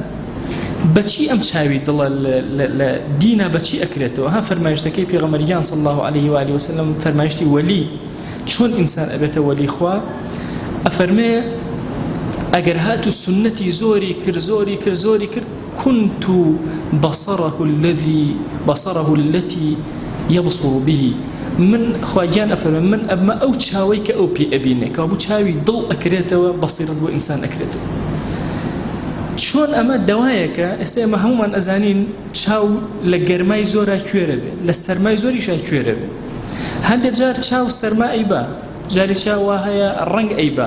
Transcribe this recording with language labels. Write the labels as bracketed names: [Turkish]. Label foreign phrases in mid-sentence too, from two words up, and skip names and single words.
[Central Kurdish] بەچی ئەم چاوی دڵە لە دینە بەچی ئەکرێتەوە؟ ها فەرمایشتەکەی پێغەمبەریان [Arabic] صلی الله عليه و آله وسلم [Central Kurdish] فەرمایشتی وەلی، چۆن ئینسان ئەبێتە وەلی خوا. ئەفەرمێ ئەگەر هاتو سنەتی زۆری کرد [Arabic] كنت بصره التي يبصر به. [Central Kurdish] من خواجان ئەفەرمێ من ئەمە ئەو چاوەی کە ئەو پێ ئەبینێ کە بوو چاوی دڵ ئەکرێتەوە، بەسیرەت بۆ ئینسان ئەکرێتەوە. چۆن ئەمە دەوایەکە ئێستا ئێمە هەمومان ئەزانین چاو لە گەرمای زۆرە کوێرە بێ، لە سەرمای زۆریشا کوێرە بێ. هەندێک جار چاو سەرما ئەیبا، جاری چاو وا هەیە ڕەنگ ئەیبا.